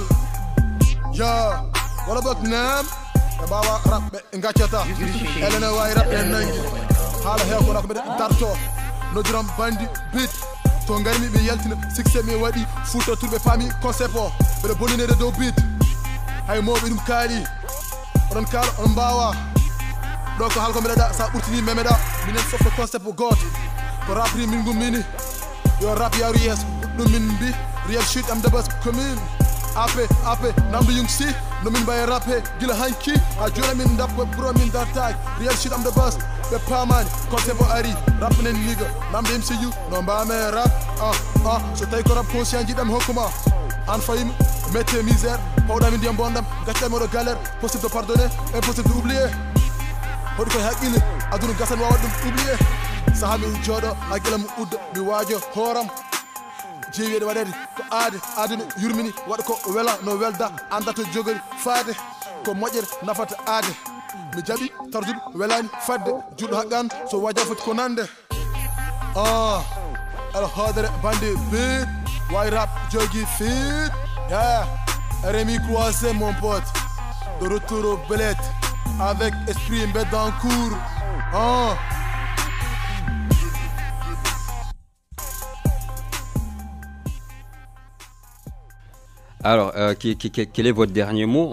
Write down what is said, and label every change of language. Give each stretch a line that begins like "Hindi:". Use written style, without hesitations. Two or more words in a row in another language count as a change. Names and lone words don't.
Fula: ya wala bok nam e mbawa rap ɓe gaccata elene wawi rap e nangi haala heew ko rap mbiɗe darto nodiram bandi bit to garmi ɓe yaltina succès mi waɗi fuuta turɓe paami concept o mbeɗa bollinede dow bit hay mawɓe ɗum kaali oɗon kaala on mbawa ɗo ko halko mbeɗaɗa sa ɓurtini memeɗa minen fof ko concept goto ko rapri min gummini yo rap yaru yeeso ɗum min mbi
English: real shit
Fula: am debas commune ap namdo yung si nomin mbaye rappe gila hanki ha joni min dappo bro min dartaki
English: real shit
Fula: am debas ɓe pamani concept o ari rapnen niga namde MCU no mbame rap so tawi ko
French: rap conscient
Fula: jiɗam hokkuma an fayimi mette misère pawɗami ndiyam bondam gaccami oɗo galère
French: possible de pardonner impossible de oublier
Fula: hoɗi koye haqqille aduna gasan wawa ɗum oublier saaha mi jooɗo haqqille mo udda mi waajo hooram jeewiɗe waɗede ko aade aduna yurmini waɗa ko wela no welda anda to jogori faade ko moƴƴere nafata aade mi jaɓi tardude welani fadde juɗo haqqan so waja foti ko nande El Hodere bandi beat way rap jogui fit yeah RMI
French: croisé mon pote de retour au Belette avec esprit Mbédancourt Alors, quel est votre dernier mot?